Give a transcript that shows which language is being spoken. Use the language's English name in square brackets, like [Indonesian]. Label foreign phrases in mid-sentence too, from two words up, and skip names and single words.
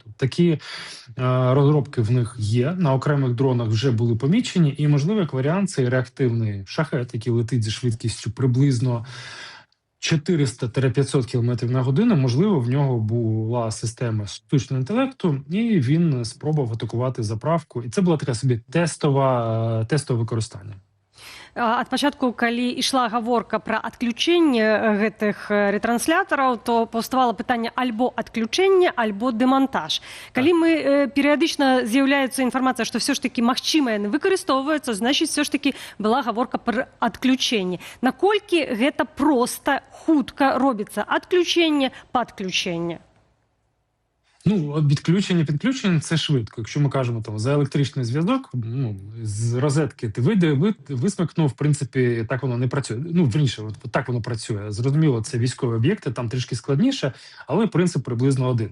[Ukrainian] Такі розробки в них є, на окремих дронах вже були помічені, і, можливо, як варіант, цей реактивний шахет, який летить зі швидкістю приблизно 400-500 км на годину, можливо, в нього була система штучного інтелекту, і він спробував атакувати заправку. І це була така собі тестове використання. [Belarusian] Ад пачатку, калі ішла гаворка пра адключэнне гэтых ретранслятараў, то паўставала пытанне альбо адключэнне, альбо дэмантаж. Калі мы перыядычна з'яўляецца інфармацыя, што [Ukrainian] все ж таки [Belarusian] магчыма яны выкарыстоўваюцца, значыць, [Ukrainian] все ж таки [Belarusian] была гаворка пра адключэнне. Наколькі гэта проста, хутка робіцца адключэнне, падключэнне? [Ukrainian] Підключення – це швидко. Якщо ми кажемо за електричний зв'язок, з розетки ти висмикнув, в принципі, так воно не працює. Вірніше, так воно працює. Зрозуміло, це військові об'єкти, там трішки складніше, але принцип приблизно один.